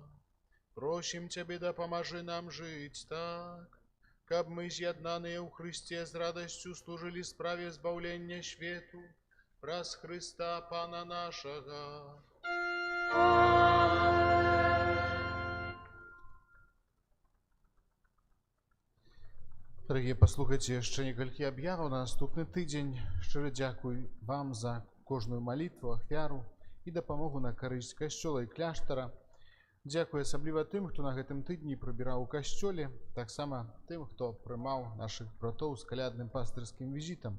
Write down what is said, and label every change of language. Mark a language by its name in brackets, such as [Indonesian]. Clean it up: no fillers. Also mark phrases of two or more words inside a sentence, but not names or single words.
[Russian] Просим Тебе, да поможи нам жить так, [Belarusian] каб мы, з'єднаныя ў Христе, з радостью служили справе збавлення свету, праз Христа Пана нашего. [Russian] Дорогие, [Belarusian] послухайте яшчэ некалькі аб'яваў на наступны тыдзень. Шчыра дзякуй вам за кожную малітву, ахвяру і дапамогу на карысць касцёла і кляштара. Дзякуй асабліва тым, хто на гэтым тыдні прыбіраў у касцёле, таксама тым, хто прымаў нашых братоў з калядным пастырскім візітам.